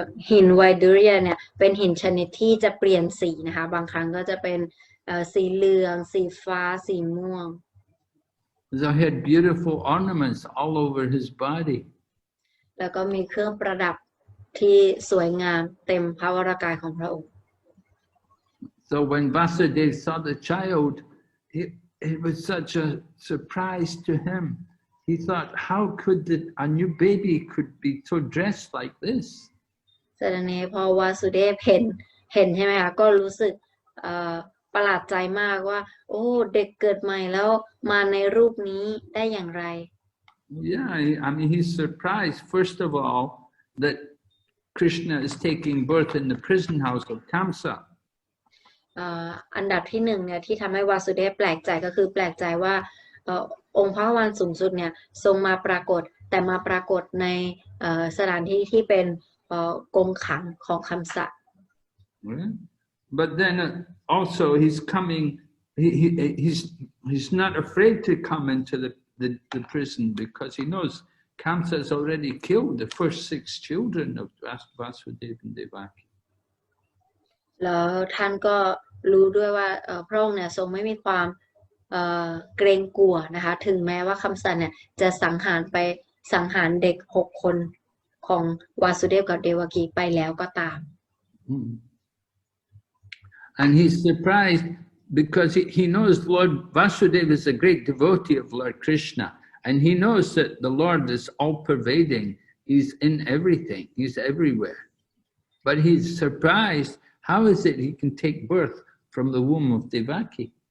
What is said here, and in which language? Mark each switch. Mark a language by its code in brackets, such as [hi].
[th] หินไวดูเรียเนี่ยเป็นหินชนิดที่จะเปลี่ยนสีนะคะบางครั้งก็จะเป็นสีเหลืองสีฟ้าสีม่วง [en] So he had beautiful ornaments all over his body. [th] แล้วก็มีเครื่องประดับที่สวยงามเต็มพระวรกายของพระองค์ [en] So when Vasudeva saw the child, it was such a surprise to him. He thought, how could a new baby could be so dressed like this? [th] เสด็จพอวาสุเดชเห็นใช่ไหมคะก็รู้สึกประหลาดใจมากว่าโอ้เด็กเกิดใหม่แล้วมาในรูปนี้ได้อย่างไร [en] Yeah, I mean, he's surprised, first of all, that Krishna is taking birth in the prison house of Kamsa. [th] อันดับที่1เนี่ยที่ทำให้วาสุเดชแปลกใจก็คือแปลกใจว่าองค์พระวานสูงสุดเนี่ยทรงมาปรากฏแต่มาปรากฏในสถานที่ที่เป็นกรงขังของคัมสะ [en] But then also he's coming, he's not afraid to come into the prison because he knows Kamsa has already killed the first 6 children of Vasudeva and Devaki. [th] แล้วท่านก็รู้ด้วยว่าพระองค์เนี่ยทรงไม่มีความเกรงกลัวนะคะถึงแม้ว่าคัมสะเนี่ยจะสังหารเด็ก6 คนของวาสุเดฟกับเดวกีไปแล้วก็ตาม [en] And he's surprised because he knows Lord Vasudeva is a great devotee of Lord Krishna, and he knows that the Lord is all-pervading. He's in everything. He's everywhere. But he's surprised, how is it he can take birth from the womb of Devaki?